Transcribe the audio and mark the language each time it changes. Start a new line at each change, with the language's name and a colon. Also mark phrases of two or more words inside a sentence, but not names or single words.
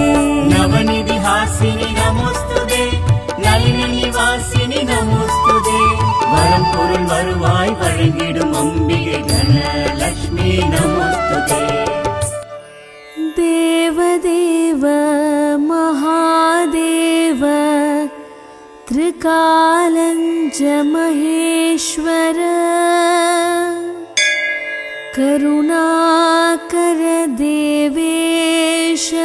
Sanskrit: नवनिधि हासिनी नमोस्तुते नलिन निवासिनी नमोस्तुते वरम
Tamil: பொருள் வருவாய் வழங்கிடும் அம்பிகை தனலக்ஷ்மி நமோஸ்துதே
Sanskrit: देवदेव महादेव त्रिकालञ्च महेश्वर करुणाकर देवेश